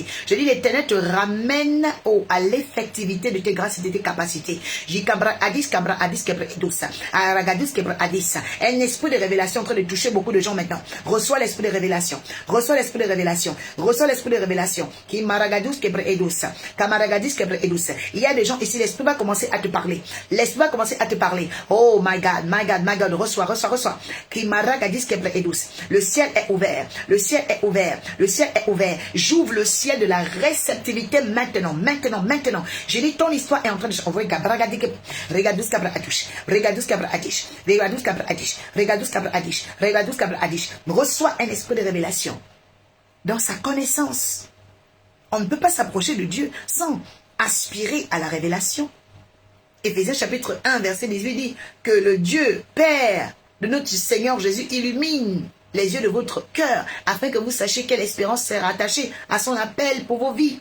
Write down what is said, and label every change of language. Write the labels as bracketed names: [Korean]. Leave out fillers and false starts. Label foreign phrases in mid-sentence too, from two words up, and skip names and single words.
[French] Je dis l'Éternel te ramène à l'effectivité de tes grâces et de tes capacités. Un esprit de révélation en train de toucher beaucoup de gens maintenant. Reçois l'esprit de révélation. Reçois Reçois l'esprit de révélation. Reçois l'esprit de révélation. Qui maragadus kebre edus. Kamaragadis kebre edus. Il y a des gens ici, l'esprit va commencer à te parler. L'esprit va commencer à te parler. [English] Oh my God, my God, my God. [French] Reçois, reçois, reçois. Qui maragadis kebre edus. Le ciel est ouvert. Le ciel est ouvert. Le ciel est ouvert. J'ouvre le ciel de la réceptivité maintenant. Maintenant, maintenant. J'ai dit, ton histoire est en train de s'envoyer. Regadus kabra atish. Regadus kabra atish. Regadus kabra atish. Regadus kabra atish. Regadus kabra atish. Reçois un esprit de révélation. Dans sa connaissance. On ne peut pas s'approcher de Dieu sans aspirer à la révélation. Éphésiens chapitre 1, verset 18 dit que le Dieu Père de notre Seigneur Jésus illumine les yeux de votre cœur afin que vous sachiez quelle espérance sera attachée à son appel pour vos vies.